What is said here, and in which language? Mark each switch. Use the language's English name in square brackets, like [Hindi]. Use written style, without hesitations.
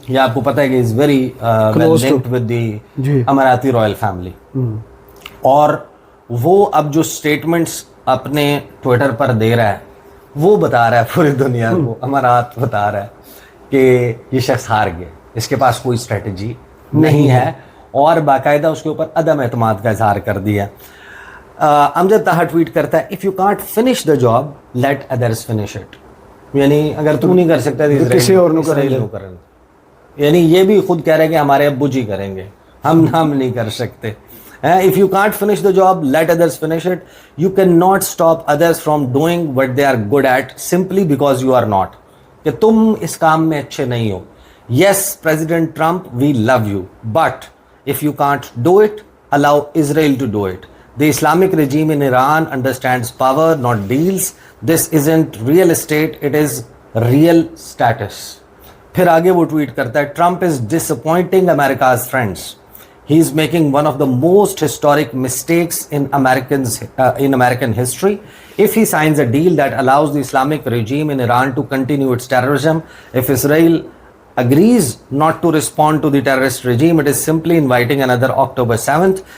[Urdu] یہ آپ کو پتہ ہے کہ [English] is very well linked with the Emirati royal family, [Urdu] اور وہ اب جو اسٹیٹمنٹس اپنے ٹویٹر پر دے رہا ہے وہ بتا رہا ہے پوری دنیا کو, امارات بتا رہا ہے کہ یہ شخص ہار گیا, اس کے پاس کوئی اسٹریٹجی نہیں ہے, اور باقاعدہ اس کے اوپر عدم اعتماد کا اظہار کر دیا. [English] Amjad Taha [Urdu] ٹویٹ کرتا ہے, [English] if you can't finish the job, let others finish it. [Urdu] یعنی اگر تو نہیں کر سکتا تو کسی اور نے کریں. یعنی یہ بھی خود کہہ رہے کہ ہمارے ابو جی کریں گے, ہم نہیں کر سکتے. [English] If you can't finish the job, let others finish it. You cannot stop others from doing what they are good at simply because you are not. [Urdu] کہ تم اس کام میں اچھے نہیں ہو. [English] Yes, President Trump, we love you, but if you can't do it, allow Israel to do it. The Islamic regime in Iran understands power, not deals. This isn't real estate, it is real status. [Urdu] پھر آگے وہ tweet کرتا ہے, [English] Trump is disappointing America's friends. He is making one of the most historic mistakes in American history. If he signs a deal that allows the Islamic regime in Iran to continue its terrorism, if Israel agrees not to respond to the terrorist regime, it is simply inviting another October 7th.